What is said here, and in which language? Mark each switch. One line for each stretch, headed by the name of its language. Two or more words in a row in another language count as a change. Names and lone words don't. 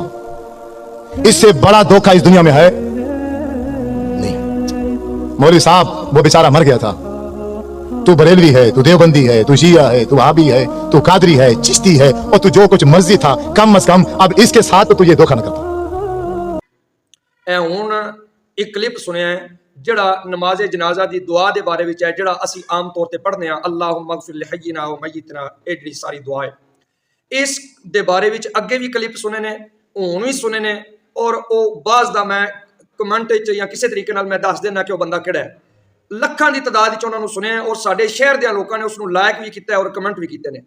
Hindi: इससे बड़ा धोखा इस दुनिया में है नहीं। मौलवी साहब वो बेचारा मर गया था, तू बरेलवी है, तू देवबंदी है, तू शिया है, तू वहाबी है, तू कादरी है, चिश्ती है, और तू जो कुछ मर्जी था, कम अज कम अब इसके साथ तो तू ये धोखा न करता।
Punjabi: ਹੁਣ ਇੱਕ ਕਲਿੱਪ ਸੁਣਿਆ ਜਿਹੜਾ ਨਮਾਜ਼ ਜਨਾਜ਼ਾ ਦੀ ਦੁਆ ਦੇ ਬਾਰੇ ਵਿੱਚ ਹੈ, ਜਿਹੜਾ ਅਸੀਂ ਆਮ ਤੌਰ ਤੇ ਪੜ੍ਹਦੇ ਹਾਂ,
Arabic: اللهم اغفر لحينا وميتنا,
Punjabi: ਇਹ ਜਿਹੜੀ ਸਾਰੀ ਦੁਆ ਹੈ। ਇਸ ਦੇ ਬਾਰੇ ਵਿੱਚ ਅੱਗੇ ਵੀ ਕਲਿੱਪ ਸੁਣੇ ਨੇ, ਹੁਣ ਵੀ ਸੁਣੇ ਨੇ, ਔਰ ਉਹ ਬਾਜ਼ ਦਾ ਮੈਂ ਕਮੈਂਟ ਵਿੱਚ ਜਾਂ ਕਿਸੇ ਤਰੀਕੇ ਨਾਲ ਮੈਂ ਦੱਸ ਦੇਣਾ ਕਿ ਉਹ ਬੰਦਾ ਕਿਹੜਾ ਹੈ। ਲੱਖਾਂ ਦੀ ਤਾਦਾਦ ਵਿੱਚ ਉਹਨਾਂ ਨੂੰ ਸੁਣਿਆ, ਔਰ ਸਾਡੇ ਸ਼ਹਿਰ ਦੇ ਲੋਕਾਂ ਨੇ ਉਸ ਨੂੰ ਲਾਇਕ ਵੀ ਕੀਤਾ ਔਰ ਕਮੈਂਟ ਵੀ ਕੀਤੇ ਨੇ।